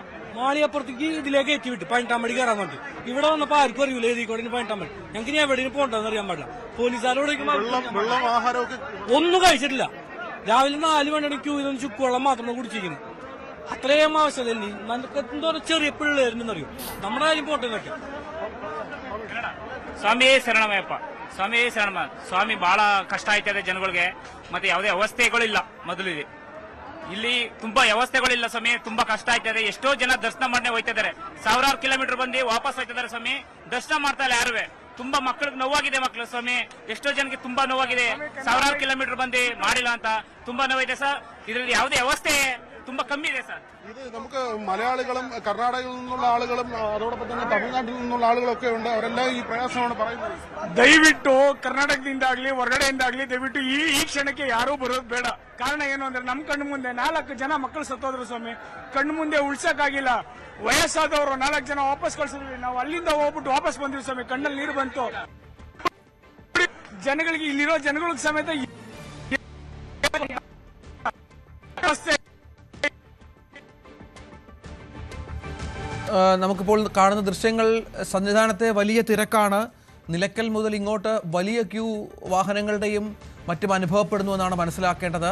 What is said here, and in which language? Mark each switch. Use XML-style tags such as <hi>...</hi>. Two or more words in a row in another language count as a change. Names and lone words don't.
<ml>മാളികപ്പുറത്തേക്ക് ഇതിലേക്ക് എത്തി വിട്ട് 18ാം പടി കയറാൻ പറ്റും. ഇവിടെ വന്നപ്പോ ആർക്കും അറിയില്ല ഏതിക്കോടെ 18ാം പടി. ഞങ്ങൾക്ക് ഇനി എവിടെയും പോകണ്ടെന്ന് അറിയാൻ പാടില്ല. പോലീസുകാരോട് ഒന്നും കഴിച്ചിട്ടില്ല. രാവിലെ 4 മണിയാണ് ക്യൂ ചെയ്തൊന്ന് ചുക്കുവെള്ളം മാത്രമാണ് കുടിച്ചിരിക്കുന്നത്. അത്രയും ആവശ്യമല്ലേ. നമുക്ക് എന്തോരം ചെറിയ പിള്ളേരുണ്ടെന്നറിയോ. നമ്മുടെ കാര്യം പോട്ടെ നോക്കി.</ml> <kn>ಸ್ವಾಮಿಯೇ ಶರಣಮಯ್ಯಪ್ಪ, ಸ್ವಾಮಿಯೇ ಶರಣಮ. ಸ್ವಾಮಿ ಬಹಳ ಕಷ್ಟ ಆಯ್ತದೆ ಜನಗಳಿಗೆ. ಮತ್ತೆ ಯಾವುದೇ ವ್ಯವಸ್ಥೆಗಳಿಲ್ಲ. ಮೊದಲಿಗೆ ಇಲ್ಲಿ ತುಂಬಾ ವ್ಯವಸ್ಥೆಗಳಿಲ್ಲ ಸ್ವಾಮಿ. ತುಂಬಾ ಕಷ್ಟ ಆಯ್ತದೆ. ಎಷ್ಟೋ ಜನ ದರ್ಶನ ಮಾಡನೆ ಹೋಯ್ತಿದ್ದಾರೆ. 1000 ಕಿಲೋಮೀಟರ್ ಬಂದು ವಾಪಸ್ ಹೋಯ್ತಿದ್ದಾರೆ ಸ್ವಾಮಿ. ದರ್ಶನ ಮಾಡ್ತಾ ಇಲ್ಲ ಯಾರುವೆ. ತುಂಬಾ ಮಕ್ಕಳಿಗೆ ನೋವಾಗಿದೆ. ಮಕ್ಕಳು ಸ್ವಾಮಿ ಎಷ್ಟೋ ಜನಕ್ಕೆ ತುಂಬಾ ನೋವಾಗಿದೆ. 1000 ಕಿಲೋಮೀಟರ್ ಬಂದು ಮಾಡಿಲ್ಲ ಅಂತ ತುಂಬಾ ನೋವಿದೆ ಸರ್. ಇದರಲ್ಲಿ ಯಾವುದೇ ವ್ಯವಸ್ಥೆ ತುಂಬಾ ಕಮ್ಮಿ ಇದೆ ಸರ್.</kn> <ml>ഇത് നമുക്ക് മലയാളികളും കർണാടകയിൽ നിന്നുള്ള ആളുകളും അതോടൊപ്പം തന്നെ തമിഴ്നാട്ടിൽ നിന്നുള്ള ആളുകളൊക്കെ ഉണ്ട്. അവരെല്ലാം ഈ പ്രയാസമാണ് പറയുന്നത്.</ml> <kn>ದಯವಿಟ್ಟು ಕರ್ನಾಟಕದಿಂದಾಗ್ಲಿ ಹೊರಗಡೆಯಿಂದಾಗ್ಲಿ ದಯವಿಟ್ಟು ಈ ಕ್ಷಣಕ್ಕೆ ಯಾರೂ ಬರೋದು ಬೇಡ. ಕಾರಣ ಏನು ಅಂದ್ರೆ ನಮ್ಮ ಕಣ್ಣು ಮುಂದೆ 4 ಜನ ಮಕ್ಕಳು ಸತ್ತೋದ್ರು ಸ್ವಾಮಿ. ಕಣ್ಣು ಮುಂದೆ ಉಳ್ಸಕ್ಕಾಗಿಲ್ಲ. ವಯಸ್ಸಾದವರು 4 ಜನ ವಾಪಸ್ ಕಳ್ಸಿದ್ವಿ. ನಾವು ಅಲ್ಲಿಂದ ಹೋಗ್ಬಿಟ್ಟು ವಾಪಸ್ ಬಂದ್ವಿ ಸ್ವಾಮಿ. ಕಣ್ಣಲ್ಲಿ ನೀರು ಬಂತು. ಜನಗಳಿಗೆ, ಇಲ್ಲಿರೋ ಜನಗಳಿಗೆ ಸಮೇತ</kn> <ml>നമുക്കിപ്പോൾ കാണുന്ന ദൃശ്യങ്ങൾ സന്നിധാനത്തെ വലിയ തിരക്കാണ്. നിലയ്ക്കൽ മുതൽ ഇങ്ങോട്ട് വലിയ ക്യൂ വാഹനങ്ങളുടെയും മറ്റും അനുഭവപ്പെടുന്നു എന്നാണ് മനസ്സിലാക്കേണ്ടത്.</ml>